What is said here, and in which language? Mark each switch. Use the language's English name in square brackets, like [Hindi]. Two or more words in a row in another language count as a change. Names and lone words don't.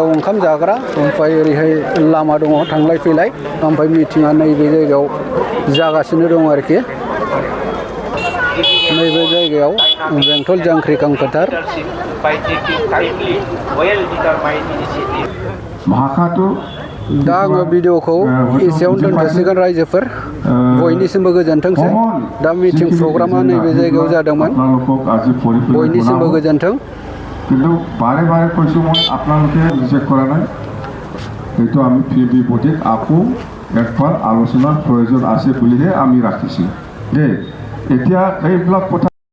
[Bodo] ओंखाम जाग्रा ओमफ्राय ओरैहाय लामा दङ थांलाय फैलाय ओमफ्राय मिटिङा नैबे जायगायाव जागासिनो दङ आरोखि नैबे जायगायाव बेंटल जांख्रिखां फोथार दा आङो भिडिअखौ एसेयावनो दोनथ'सिगोन रायजोफोर बयनिसिमबो गोजोनथोंसै दा मिटिं प्रग्रामा नैबे जायगायाव जादोंमोन बयनिसिमबो गोजोनथों [Assamese] কিন্তু বাৰে বাৰে কৈছোঁ মই আপোনালোকে ৰিজেক্ট কৰা নাই এইটো আমি [English] field reporting [Assamese] আকৌ একবাৰ আলোচনাৰ প্ৰয়োজন আছে বুলিহে আমি ৰাখিছোঁ দেই এতিয়া এইবিলাক কথা